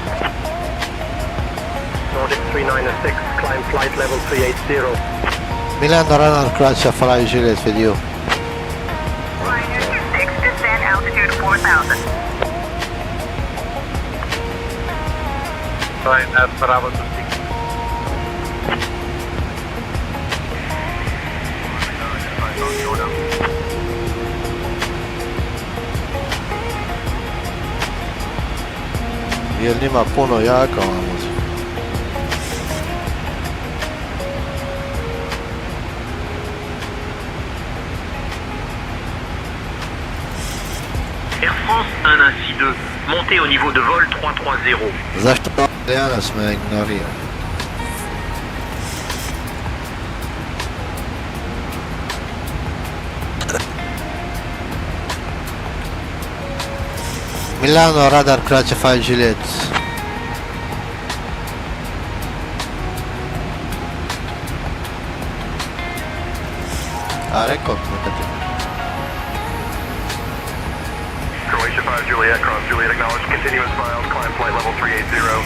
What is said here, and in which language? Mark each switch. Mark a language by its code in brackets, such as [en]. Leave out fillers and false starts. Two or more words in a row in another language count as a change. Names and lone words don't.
[en] Nordic 3906, climb flight level 380. Milan radar, Croatia 5 Juliet with you. Pioneer 26, descend altitude 4000. Pioneer Bravo 26. [hr] Jel njima puno jaka ova muzika? [fr] Air France 1 ainsi 2, montez au niveau de vol 330. [hr] Zašto danas me ignorira? Milano radar Croatia 5 Juliet. A rekao nekada. [en] Croatia 5 Juliet, cross Juliet, acknowledge continuous files, climb flight level 380.